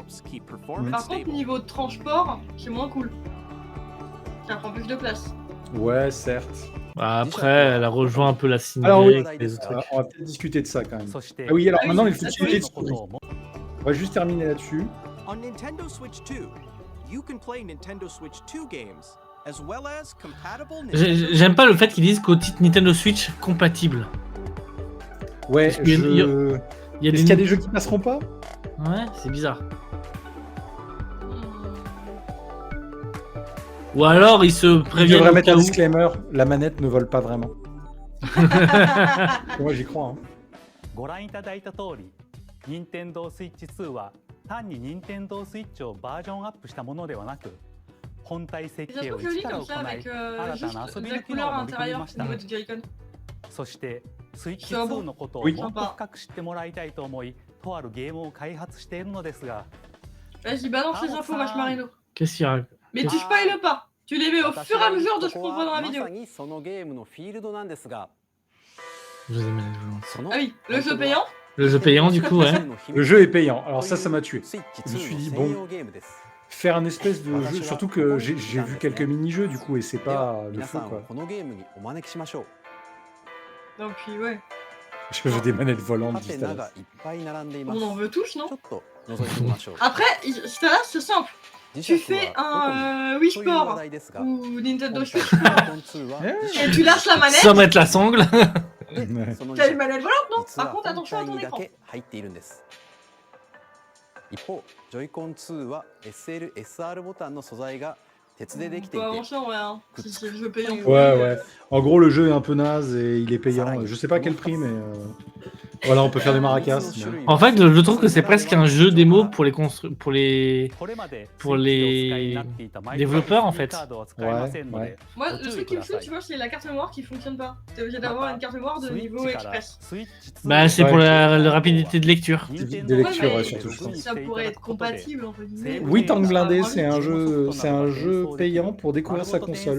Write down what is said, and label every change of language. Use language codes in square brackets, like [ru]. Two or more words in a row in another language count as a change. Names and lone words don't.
[fr] Par contre, niveau de transport, c'est moins cool. Ça prend plus de place. Ouais, certes. Bah, après, elle a rejoint un peu la Alors oui, cinématique et les autres trucs. on va peut-être discuter de ça quand même. Ah oui, alors maintenant, les fonctionnalités de souris. On va juste terminer là-dessus. [en] On Nintendo Switch 2, you can play Nintendo Switch 2 games, as well as compatible [fr] J'aime pas le fait qu'ils disent qu'au titre Nintendo Switch compatible. Ouais, Parce qu'il y a Est-ce qu'il y a des jeux qui passeront pas? Ouais, c'est bizarre. Ou alors ils se Je préviennent devrais au mettre cas un où. disclaimer, la manette ne vole pas vraiment. Moi j'y crois. Hein. [ja] ご覧いただいた通り、Nintendo Switch 2は単に Nintendo Switch をバージョンアップしたものではなく、本体設 [fr] Et ça se [ja] 計を [fr] trouve joli [ja] 一から [fr] comme [ja] 行 [fr] ça [ja] い、 [fr] avec [ja] 新たな [fr] juste [ja] 遊び [fr] la [ja] の機能 [fr] couleur [ja] を [fr] à [ja] 盛り込み [fr] l'intérieur [ja] ま [fr] au [ja] した。 [fr] niveau du Joy-Con. [ja] そしてスイッチそう 2のことを [fr] oui [ja] もっと深く知ってもらいたいと思い、とあるゲームを開発しているのですが、 [fr] Vas-y, balance les infos, Mash Marino. Qu'est-ce qu'il y a? Mais tu spoiles pas. Tu les mets au fur et à mesure de ce qu'on voit dans la vidéo. [ja] まさにそのゲームのフィールドなんですが、 [fr] Je les ai mis à jour. [ja] その [fr] Ah oui, le jeu payant. Le jeu payant, du coup, ouais. Le jeu est payant, alors ça m'a tué. [ja] スイッチ [fr] Je me suis [ja] 2 [fr] dit, [ja] の [fr] bon. [ja] 専用ゲームです。 [fr] Faire un espèce de jeu, surtout que j'ai vu quelques mini-jeux du coup, et c'est [ja] では [fr] pas le [ja] 皆 [fr] feu [ja] さんを [fr] quoi. [ja] このゲームにお招きしましょう。 [fr] Donc, puis ouais. Je veux des manettes volantes, [ja] ハ [fr] dit [ja] テナ [fr] Stalas. [ja] がいっぱい並んでいます。 [fr] On en veut tous, [ja] ち [fr] non? [ja] ょっと覗いてみましょう。 [fr] Après, là, c'est simple. [ja] 磁 [fr] Tu [ja] 石は [fr] fais [ja] どこに [fr] un Wii [ja] という話 [fr] Sport [ja] 題ですが、 [fr] ou Nintendo [ja] 今 [fr] Switch [ja] 回 Joy-Con 2は [fr] et tu lâches la manette. Sans mettre la sangle. Ouais. [ja] その [fr] T'as [ja] 磁 [fr] une [ja] 石 [fr] manette volante, non? [ja] 実は [fr] Par contre, [ja] 本 [fr] attention à [ja] 体 [fr] ton [ja] にだ [fr] écran. [ja] け入っているんです。一方、Joy-Con 2は SL、SR ボタンの素材が鉄でできてい [fr] Faut [ja] て、 [fr] avancer en vrai, hein. Si c'est le jeu payant. Ouais. En gros, le jeu est un peu naze et il est payant. Je sais pas quel prix, mais voilà, on peut faire des maracas. mais- En fait, je trouve que c'est presque un jeu démo pour les pour les [ja] これまで [fr] pour les développeurs, en fait. Ouais. Moi, le truc qui me saoule, tu vois, c'est la carte mémoire qui fonctionne pas. T'es obligé d'avoir une carte mémoire de niveau express. Bah, c'est Ouais. pour la rapidité de lecture. Des lectures, ouais, surtout, je pense. Ça pourrait être compatible, entre guillemets. Oui, Tank Blindé, c'est un jeu payant pour découvrir sa console.